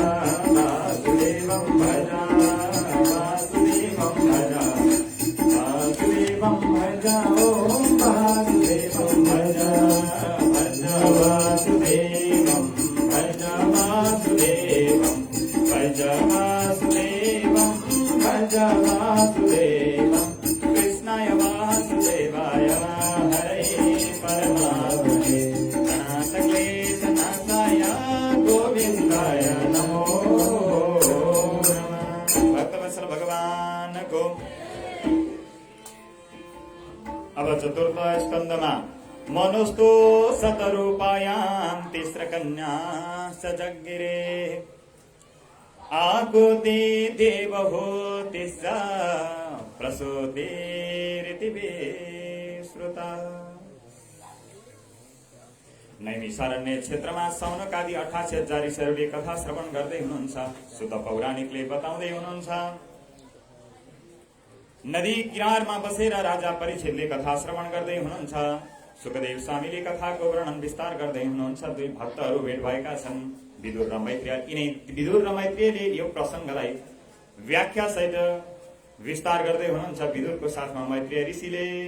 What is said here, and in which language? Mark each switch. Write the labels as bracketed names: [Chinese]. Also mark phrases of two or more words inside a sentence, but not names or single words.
[Sanskrit] वासुदेवं भज वासुदेवं भज वासुदेवं भज ओम वासुदेवं भज भज वासुदेवं भज वासुदेवं भज वासुदेवं भज वासुदेवं। कृष्णाय वासुदेवाय हरे परमात्मने प्रणतक्लेशनाशाय गोविन्दाय नमो नमः। [Nepali] भक्तवत्सल भगवान को। अब चतुर्थ स्कंदमा [Sanskrit] मनुस्तो शतरूपायां तिस्रकन्या सजगिरे आकुति देवहूतिस्सा प्रसूतिरिति श्रुता। [Nepali] नैमिषारण्य क्षेत्रमा सौनकादि 88,000 ऋषिहरूले कथा श्रवण गर्दै हुनुहुन्छ। सुत पौराणिकले बताउँदै हुनुहुन्छ नदी किनारमा बसेर राजा परीक्षितले कथा श्रवण गर्दै हुनुहुन्छ। सुखदेव स्वामीले कथाको वर्णन विस्तार गर्दै हुनुहुन्छ। दुई भक्तहरू भेट भएका छन्, विदुर र मैत्रेय। यिनै विदुर र मैत्रेयले यो प्रसंगलाई व्याख्या सहित विस्तार गर्दै हुनुहुन्छ विदुरको साथमा मैत्रेय ऋषिले।